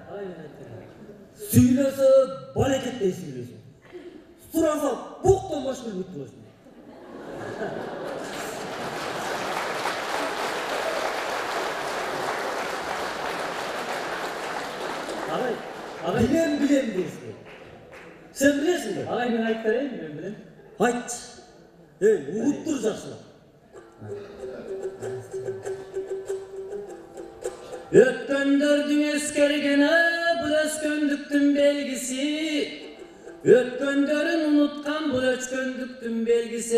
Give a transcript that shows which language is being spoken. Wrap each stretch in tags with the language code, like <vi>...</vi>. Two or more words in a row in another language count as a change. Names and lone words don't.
<ky>Сүйлөсө балекеттей сүйлөйсүң. Сураса боктон башка билбей турбайсың.</ky> <kk>Ағай, билем дейсің. Сен білесің бе? Ағай, мен айтып берейін, мен білем. Айтшы.</kk> <ky>Угуп тур жакшылап. Өткөндөрдүн эскергени бул өскөндүктүн белгиси. Өткөндөрүн унуткан бул өчкөндүктүн белгиси.</ky>